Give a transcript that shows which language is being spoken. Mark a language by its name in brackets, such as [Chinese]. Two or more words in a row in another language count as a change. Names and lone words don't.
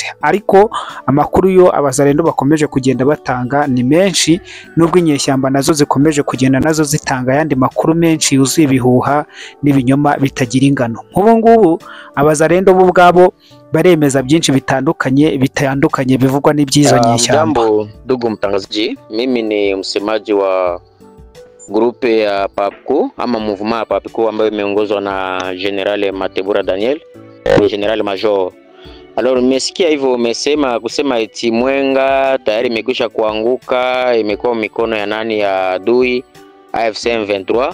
[Kinyarwanda] Ariko amakuru yo abazalendo bakomeje kugenda batanga ni menshi, nubwo inyeshyamba nazo zikomeje kugenda nazo zitanga yandi makuru menshi yuzuye ibihuha n'ibinyoma bitagira ingano. Nk'ubu ngubu abazalendo bo ubwabo baremeza byinshi bitandukanye bivugwa n'ibyizo nyeshyamba. [Swahili] Jambo ndugu mtangazaji, mimi ni msemaji wa grupe ya PAPCO ama movement ya PAPCO ambayo imeongozwa na General Matebura Daniel, General Major. Alors nimesikia hivyo umesema kusema eti Mwenga tayari imekwisha kuanguka, imekuwa mikono ya nani, ya adui AFC M23.